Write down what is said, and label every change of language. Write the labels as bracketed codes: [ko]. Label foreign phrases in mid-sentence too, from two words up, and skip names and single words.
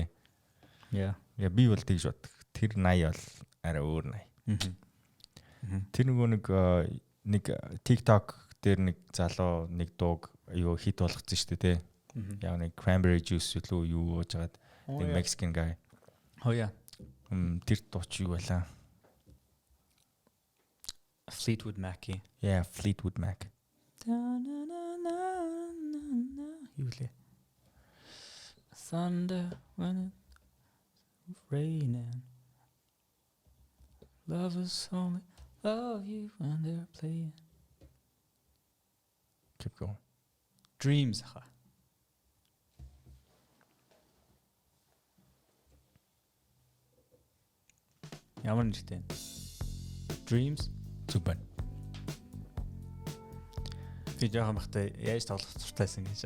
[mn] Яа. Я би бол тэгж бод. Тэр 80 бол арай өөр 80. Тэр нэг TikTok дээр нэг залуу нэг дууг юу хит болгоцсон шүү дээ тий. Яг нэг [en] cranberry juice [mn] үлээ юу ууж хагаад нэг [en] Mexican guy. Oh yeah. [mn] Тэр дууч юу байлаа? [en] Fleetwood Mac. Yeah, Fleetwood Mac. [mn] Юу лээ? [en] Thunder when it's raining. Lovers only love you when they're playing. Keep going. [mn] Dreams ха. Ямар нэртэй? Dreams. Супер. Би жоохон бахтай яаж тоглох туртайсан гэж.